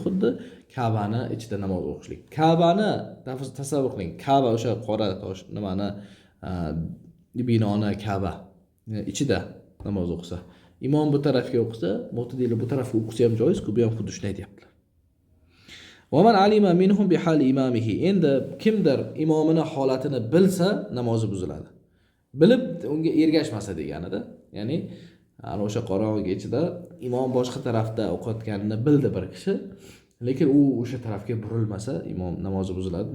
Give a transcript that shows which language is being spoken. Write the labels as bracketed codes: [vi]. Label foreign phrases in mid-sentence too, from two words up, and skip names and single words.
[uz] Xuddi Ka'bani ichida namoz o'qishlik. Ka'bani tasavvur qiling. Ka'ba o'sha qora tosh nimani binoni Ka'ba ichida namoz o'qisa, imom bu tarafga o'qisa, mo'tadili bu tarafga o'qisa ham joiz-ku, bu ham xuddi shunday deyaptilar. [ar] ومن علم منهم بحال إمامه. [uz] Endi kimdir imomini holatini bilsa, namozi buziladi. Bilib unga ergashmasa deganida. Ya'ni ana o'sha qorong'i ichida imom boshqa tarafda o'qiyotganini bildi bir kishi, lekin u o'sha tarafga burilmasa, imom namozi buziladi.